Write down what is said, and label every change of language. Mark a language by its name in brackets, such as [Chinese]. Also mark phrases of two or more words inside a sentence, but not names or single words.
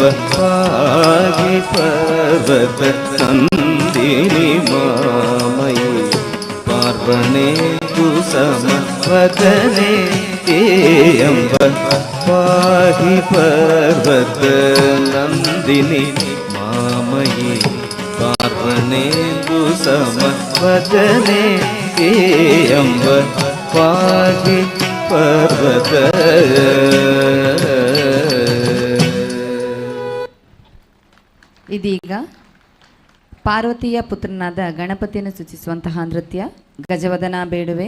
[Sanskrit] पाहि पर्वत नन्दिनि मामयि पार्वणेन्दु समवदने हे अम्ब पाहि पर्वत नन्दिनि मामयि पार्वणेन्दु समवदने हे अम्ब पाहि पर्वत [Kannada] ಇದೀಗ ಪಾರ್ವತಿಯ ಪುತ್ರನಾದ ಗಣಪತಿಯನ್ನು ಸೂಚಿಸುವಂತಹ ನೃತ್ಯ ಗಜವದನ ಬೇಡುವೆ.